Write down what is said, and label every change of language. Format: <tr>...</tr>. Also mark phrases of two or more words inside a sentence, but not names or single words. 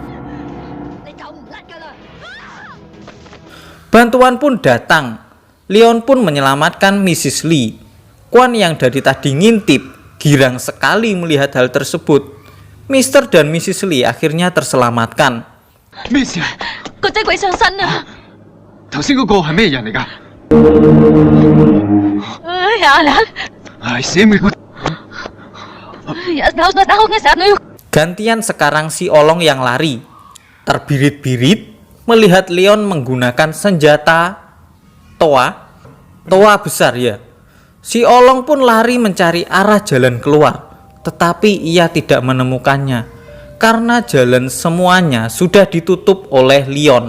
<id>Bantuan pun datang. Leon pun menyelamatkan Mrs. Lee. Kwan yang dari tadi ngintip girang sekali melihat hal tersebut. Mr. dan Mrs. Lee akhirnya terselamatkan. Miss,</id> <yue>個仔鬼上身啊！頭先嗰個係咩人嚟㗎？哎呀，唉，死美國！</yue> <id>Gantian sekarang si Olong yang lari. Terbirit-birit melihat Leon menggunakan senjata toa besar ya. Si Olong pun lari mencari arah jalan keluar, tetapi ia tidak menemukannya karena jalan semuanya sudah ditutup oleh Leon.</id>